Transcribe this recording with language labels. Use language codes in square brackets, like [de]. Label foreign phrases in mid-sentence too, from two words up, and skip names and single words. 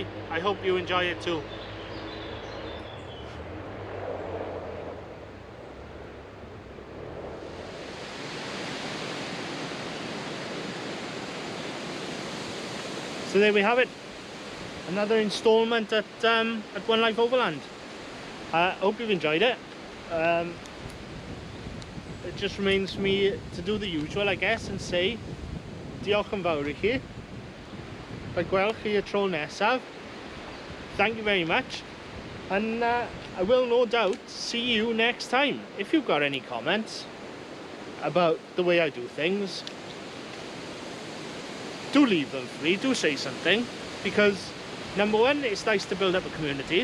[en] I hope you enjoy it too. So there we have it. Another installment at One Life Overland. I hope you've enjoyed it. It just remains for me to do the usual, I guess, and say [cy] diolch yn fawr I chi. Fe gwelwch chi y tro nesaf. [en] Thank you very much. And I will no doubt see you next time. If you've got any comments about the way I do things, do leave them for me, do say something, because number one, it's nice to build up a community.